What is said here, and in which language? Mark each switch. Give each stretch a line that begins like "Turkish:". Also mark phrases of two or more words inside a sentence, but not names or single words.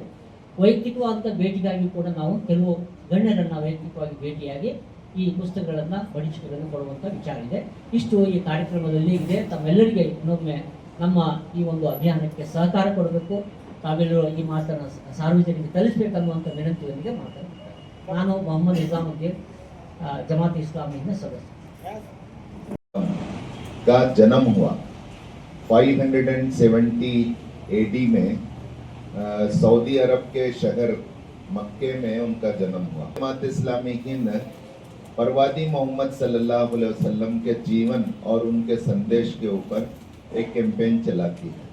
Kannada: ವೈಯಕ್ತಿಕವಾದಂಥ ಭೇಟಿಗಾಗಿ ಕೂಡ ನಾವು ಕೆಲವು ಗಣ್ಯರನ್ನು ವೈಯಕ್ತಿಕವಾಗಿ ಭೇಟಿಯಾಗಿ ಈ ಪುಸ್ತಕಗಳನ್ನು, ಮಡಿಚಿಕೆಗಳನ್ನು ಕೊಡುವಂಥ ವಿಚಾರ ಇದೆ. ಇಷ್ಟು ಈ ಕಾರ್ಯಕ್ರಮದಲ್ಲಿ ಇದೆ. ತಮ್ಮೆಲ್ಲರಿಗೆ ಇನ್ನೊಮ್ಮೆ ನಮ್ಮ ಈ ಒಂದು ಅಭಿಯಾನಕ್ಕೆ ಸಹಕಾರ ಕೊಡಬೇಕು, ತಾವೆಲ್ಲರೂ ಈ ಮಾತನ್ನು ಸಾರ್ವಜನಿಕರಿಗೆ ತಲುಪಬೇಕನ್ನುವಂಥ ವಿನಂತಿಯೊಂದಿಗೆ ಮಾತಾಡ್ತಾರೆ. ನಾನು ಮೊಹಮ್ಮದ್ ನಿಜಾಮುದ್ದೀನ್, ಜಮಾತ್ ಇಸ್ಲಾಮಿಯಿಂದ ಸದಸ್ಯ.
Hindi: का जन्म हुआ 570 एडी में सऊदी अरब के शहर मक्के में उनका जन्म हुआ। जमात इस्लामी हिंद परवादी मोहम्मद
Arabic: صلى الله عليه وسلم
Hindi: के जीवन और उनके संदेश के ऊपर एक कैंपेन चलाती है।